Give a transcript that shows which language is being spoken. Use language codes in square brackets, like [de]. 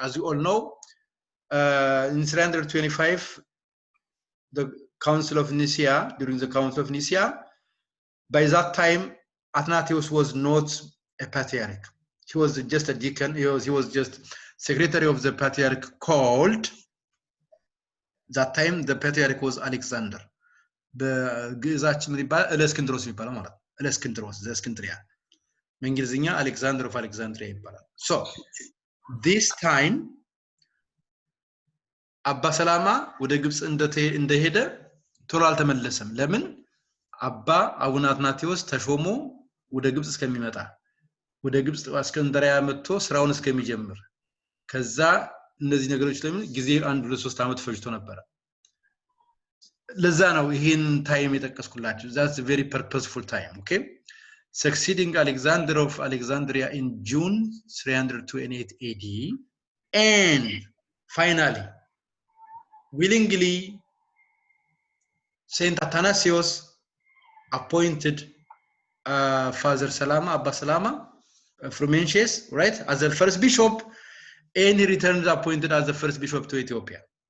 [en] As you all know, in 325, the Council of Nicaea, during the Council of Nicaea, by that time, Athanasius was not a patriarch. He was just a deacon. He was just secretary of the patriarch called. That time the patriarch was Alexander. [am] በግዕዛችን ይባላል እለእስክንድሮስ ይባላል ማለት እለእስክንድሮስ ዘእስክንድርያ በእንግሊዝኛ Alexander of Alexandria ይባላል. [en] So this time [am] አባ ሰላማ ወደ ግብጽ እንደሄደ ቶሎ አልተመለሰም. ለምን? አባ አቡነ አትናቴዎስ ተሾሞ ወደ ግብጽ እስከሚመጣ ወደ ግብጽ እስክንድርያ መጥቶ ስራውን እስከሚጀምር ከዛ እነዚህ ነገሮች ለምን ጊዜ 1-3 ዓመት ፈጅቶ ነበር. ለዛ ነው ይሄን ታይም የጠቀስኩላችሁ. [en] That's a very purposeful time. Okay, succeeding Alexander of Alexandria in June 328 AD, and finally willingly Saint Athanasius appointed Father Salama, Abba Salama from Menches, right, as the first bishop, and he returned appointed as the first bishop to Ethiopia.